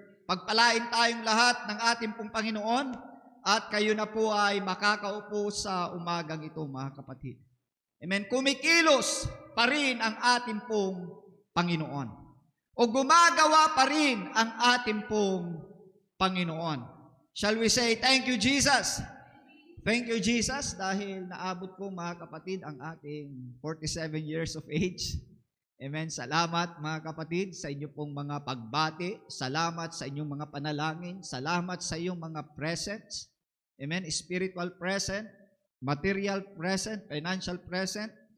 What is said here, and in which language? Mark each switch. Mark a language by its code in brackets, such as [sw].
[tl] Pagpalain tayong lahat ng ating pong Panginoon at kayo na po ay makakaupo sa umagang ito, mga kapatid. Amen. Kumikilos pa rin ang ating pong Panginoon. O gumagawa pa rin ang ating pong Panginoon. [en] Shall we say, thank you, Jesus? Thank you, Jesus, [tl] dahil naabot ko, mga kapatid, ang ating 47 [en] years of age. [tl] Amen. Salamat, mga kapatid, sa inyong pong mga pagbati. Salamat sa inyong mga panalangin. Salamat sa iyong mga presents. Amen. [en] Spiritual present, material present, financial present.